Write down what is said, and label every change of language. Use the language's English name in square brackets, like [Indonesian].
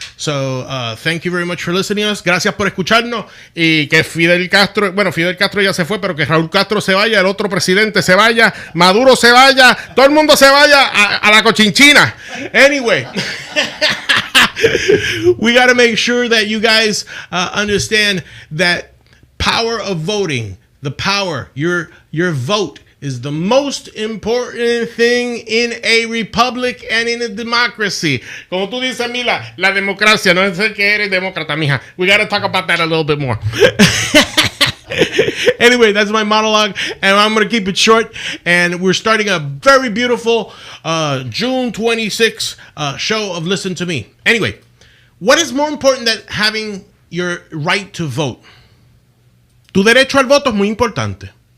[English] So thank you very much for listening to us. [Spanish] Gracias por escucharnos. Y que Fidel Castro ya se fue, pero que Raúl Castro se vaya, el otro presidente se vaya, Maduro se vaya, todo el mundo se vaya a la cochinchina. [English] Anyway. We got to make sure that you guys understand that power of voting, the power, your vote is the most important thing in a republic and in a democracy. [Spanish] Como tú dices, Mila, la democracia, no es que eres demócrata, mija. [English] We got to talk about that a little bit more. Anyway, that's my monologue, and I'm going to keep it short. And we're starting a very beautiful June 26 show of Listen to Me. Anyway, what is more important than having your right to vote? [Spanish] Tu derecho al voto es muy importante.